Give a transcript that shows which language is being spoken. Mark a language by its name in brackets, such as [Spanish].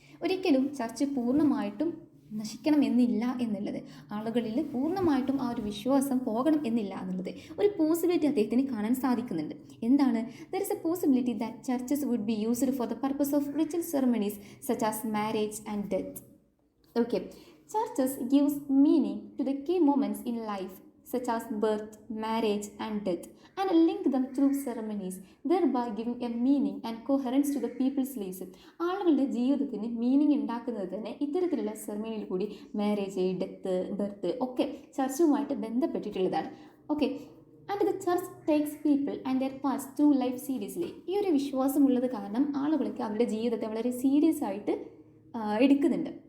[Malayalam] ഒരിക്കലും ചർച്ച് പൂർണ്ണമായിട്ടും നശിക്കണമെന്നില്ല എന്നുള്ളത്, ആളുകളിൽ പൂർണ്ണമായിട്ടും ആ ഒരു വിശ്വാസം പോകണം എന്നില്ല എന്നുള്ളത് ഒരു പോസിബിലിറ്റി അദ്ദേഹത്തിന് കാണാൻ സാധിക്കുന്നുണ്ട്. എന്താണ്? [English] There is a possibility that churches would be used for the purpose of ritual ceremonies such as marriage and death. Okay, churches gives meaning to the key moments in life such as birth, marriage and death, and link them through ceremonies, thereby giving a meaning and coherence to the people's lives. [Malayalam] ആളുകളുടെ ജീവിതത്തിന് meaning ഉണ്ടാക്കുന്നത് തന്നെ ഇത്തരത്തിലുള്ള സെറമണിയിൽ കൂടി, marriage, death, birth ഒക്കെ ചർച്ചുമായിട്ട് ബന്ധപ്പെട്ടിട്ടുള്ളതാണ്. [English] Okay, and the church takes people and their parts through life seriously. [Malayalam] ഈ ഒരു വിശ്വാസമുള്ളത് കാരണം ആളുകൾക്ക് അവരുടെ ജീവിതത്തെ വളരെ സീരിയസ് ആയിട്ട് എടുക്കുന്നുണ്ട്.